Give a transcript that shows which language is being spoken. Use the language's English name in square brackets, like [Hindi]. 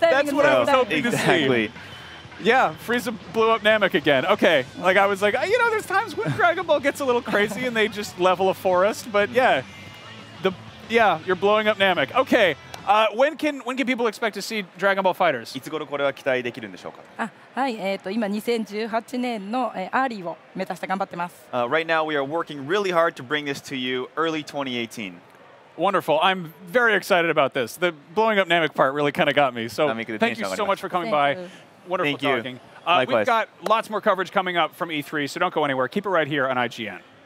[English] That's what I was hoping to see. Exactly. Yeah, Frieza blew up Namek again. Okay, like I was like, you know, there's times when Dragon Ball gets a little crazy and they just level a forest, but yeah, you're blowing up Namek. Okay, when can people expect to see Dragon Ball Fighters? [Japanese] いつ頃これは期待できるんでしょうか。はい、今2018年のアーリーを目指して頑張ってます。 [English] Right now we are working really hard to bring this to you early 2018. Wonderful. I'm very excited about this. The blowing up Namek part really kind of got me. So thank you so much for coming by. Wonderful talking. We've got lots more coverage coming up from E3, so don't go anywhere. Keep it right here on IGN.